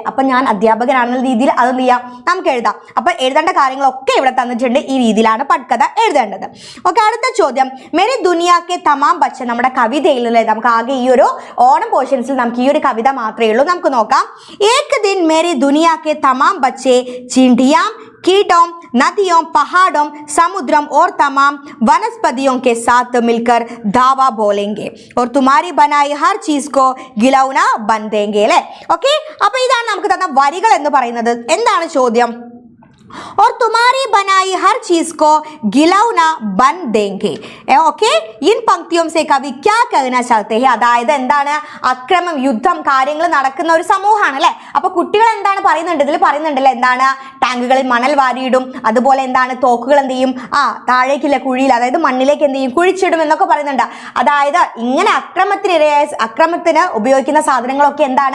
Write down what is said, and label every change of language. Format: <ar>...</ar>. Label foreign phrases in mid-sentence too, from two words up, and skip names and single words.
<ml>അപ്പം ഞാൻ അധ്യാപകനാണെന്ന രീതിയിൽ അതെന്ത് ചെയ്യാം? നമുക്ക് എഴുതാം. അപ്പം എഴുതേണ്ട കാര്യങ്ങളൊക്കെ ഇവിടെ തന്നിട്ടുണ്ട്. ഈ രീതിയിലാണ് പട്കഥ എഴുതേണ്ടത്. ഓക്കെ, അടുത്ത ചോദ്യം.</ml> <hi>मेरी दुनिया के तमाम बच्चे,</hi> <ml>നമ്മുടെ കവിതയിൽ അല്ലേ. നമുക്ക് ആകെ ഈ ഒരു ഓണം പോർഷൻസിൽ നമുക്ക് ഈ ഒരു കവിത മാത്രമേ ഉള്ളൂ. നമുക്ക് നോക്കാം.</ml> <hi>एक दिन मेरी दुनिया के तमाम बच्चे चिंटियां, कीटों, नदियों, पहाड़ों, समुद्रों और तमाम वनस्पतियों के साथ मिलकर धावा बोलेंगे और तुम्हारी बनाई हर चीज को गिलौना बन देंगे अല്ലേ.</hi> <ml>ഓക്കെ, അപ്പോൾ ഇതാണ് നമുക്ക് തന്ന വരികൾ എന്ന് പറയുന്നത്. എന്താണ് ചോദ്യം?</ml> <hi>और तुम्हारी बनाई हर चीज को गिलौना बन देंगे. ओके, इन पंक्तियों से कवि क्या कहना चाहते हैं?</hi> <ml>അതായത് എന്താണ്? അക്രമം, യുദ്ധം, കാര്യങ്ങൾ നടക്കുന്ന ഒരു സമൂഹമാണ് അല്ലേ. അപ്പൊ കുട്ടികൾ എന്താണ് പറയുന്നുണ്ട്? ഇതിൽ പറയുന്നുണ്ടല്ലേ, എന്താണ്? ടാങ്കുകളിൽ മണൽ വാരിയിടും, അതുപോലെ എന്താണ്? തോക്കുകൾ എന്ത് ചെയ്യും? താഴേക്കില്ല കുഴിയിൽ, അതായത് മണ്ണിലേക്ക് എന്ത് ചെയ്യും? കുഴിച്ചിടും എന്നൊക്കെ പറയുന്നുണ്ട്. അതായത് ഇങ്ങനെ അക്രമത്തിന് ഉപയോഗിക്കുന്ന സാധനങ്ങളൊക്കെ എന്താണ്?</ml>